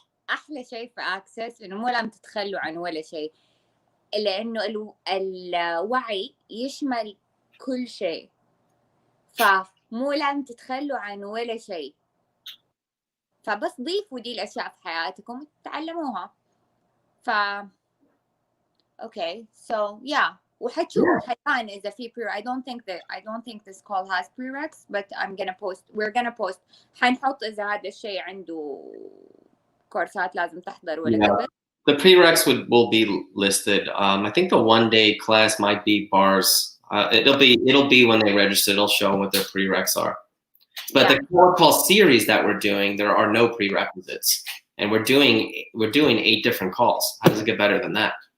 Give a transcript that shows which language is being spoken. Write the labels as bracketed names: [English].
[Arabic] أحلى شيء في access إنه مو لازم تتخلوا عن ولا شيء لأنه الوعي يشمل كل شيء فمو لازم تتخلوا عن ولا شيء. فبس ضيفوا دي الأشياء في حياتكم وتتعلموها. [English] ف okay, so yeah. [Arabic] وحتشوف حيبان إذا في [English] I don't think this call has prereqs, but we're gonna post. [Arabic] حنحط إذا هذا الشيء عنده كورسات لازم تحضر ولا قبل. [English] The prereqs will be listed. I think the 1-day class might be bars. It'll be when they register. It'll show what their prereqs are. But the core call series that we're doing, there are no prerequisites, and we're doing 8 different calls. How does it get better than that?